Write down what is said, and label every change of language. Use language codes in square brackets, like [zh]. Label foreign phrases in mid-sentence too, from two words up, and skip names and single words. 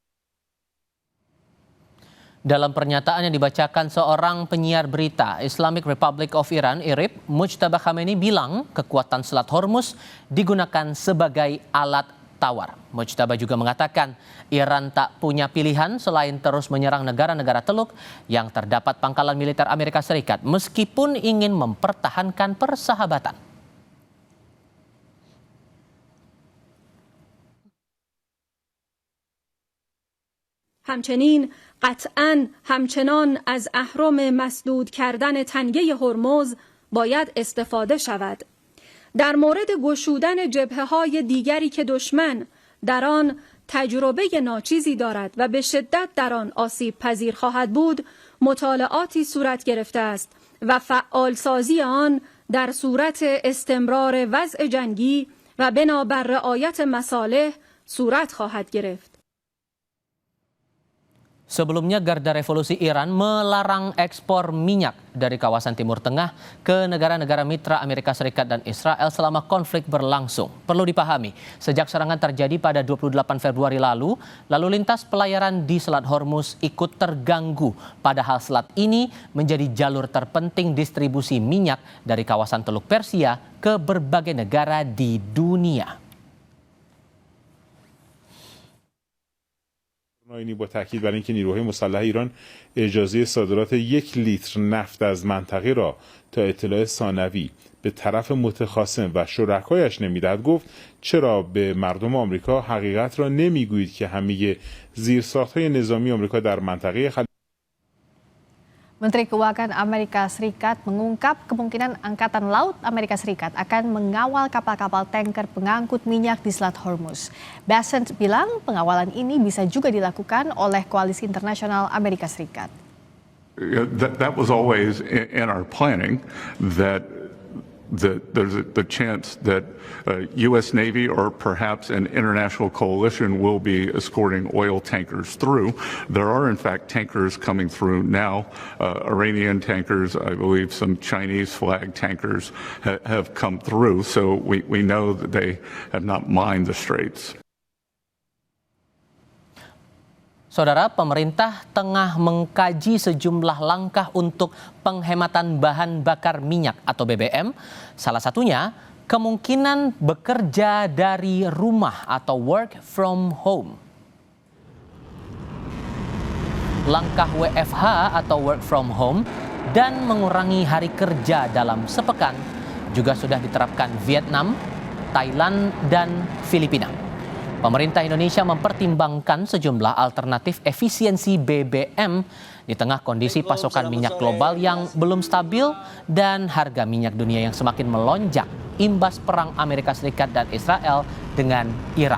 [id] Dalam pernyataan yang dibacakan seorang penyiar berita Islamic Republic of Iran (IRIB), Mujtaba Khamenei bilang kekuatan Selat Hormuz digunakan sebagai alat tawar. Mujtaba juga mengatakan Iran tak punya pilihan selain terus menyerang negara-negara teluk yang terdapat pangkalan militer Amerika Serikat meskipun ingin mempertahankan persahabatan. [fa] همچنین قطعاً همچنان از اهرم مسدود کردن تنگه هرمز باید استفاده شود. در مورد گشودن جبهه‌های دیگری که دشمن در آن تجربه ناچیزی دارد و به شدت در آن آسیب پذیر خواهد بود، مطالعاتی صورت گرفته است و فعالسازی آن در صورت استمرار وضع جنگی و بنابر رعایت مصالح صورت خواهد گرفت. [id] Sebelumnya, Garda Revolusi Iran melarang ekspor minyak dari kawasan Timur Tengah ke negara-negara mitra Amerika Serikat dan Israel selama konflik berlangsung. Perlu dipahami, sejak serangan terjadi pada 28 Februari lalu lintas pelayaran di Selat Hormuz ikut terganggu. Padahal selat ini menjadi jalur terpenting distribusi minyak dari kawasan Teluk Persia ke berbagai negara di dunia. [fa] اینی با تاکید بر اینکه نیروهای مسلح ایران اجازه صادرات 1 لیتر نفت از منطقه را تا اطلاع ثانوی به طرف متخاصم و شرکایش نمیدهد گفت چرا به مردم آمریکا حقیقت را نمیگویید که همه زیرساخت‌های نظامی آمریکا در منطقه [id] Menteri Keuangan Amerika Serikat mengungkap kemungkinan Angkatan Laut Amerika Serikat akan mengawal kapal-kapal tanker pengangkut minyak di Selat Hormuz. Bessent bilang pengawalan ini bisa juga dilakukan oleh Koalisi Internasional Amerika Serikat. [en] That was always in our planning that there's the chance that U.S. Navy or perhaps an international coalition will be escorting oil tankers through. There are, in fact, tankers coming through now, Iranian tankers, I believe some Chinese flag tankers have come through, so we know that they have not mined the straits. [id] Saudara, pemerintah tengah mengkaji sejumlah langkah untuk penghematan bahan bakar minyak atau BBM. Salah satunya kemungkinan bekerja dari rumah atau [en] work from home. [id] Langkah WFH atau [en] work from home [id] dan mengurangi hari kerja dalam sepekan juga sudah diterapkan Vietnam, Thailand, dan Filipina. Pemerintah Indonesia mempertimbangkan sejumlah alternatif efisiensi BBM di tengah kondisi pasokan minyak global yang belum stabil dan harga minyak dunia yang semakin melonjak imbas perang Amerika Serikat dan Israel dengan Irak.